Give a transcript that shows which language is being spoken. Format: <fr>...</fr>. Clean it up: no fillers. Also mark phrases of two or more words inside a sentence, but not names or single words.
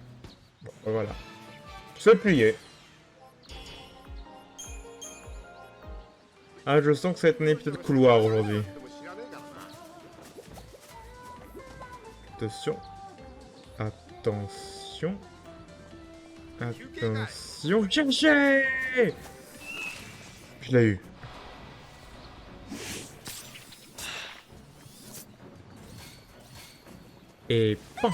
<fr>Bon, voilà. Se plier. Ah, je sens que ça va être un épisode couloir aujourd'hui.</fr> <ja>でも知らねえからな</ja> <fr>Attention. Attention. Attention. Cherchez. Je l'ai eu. Et pan.</fr>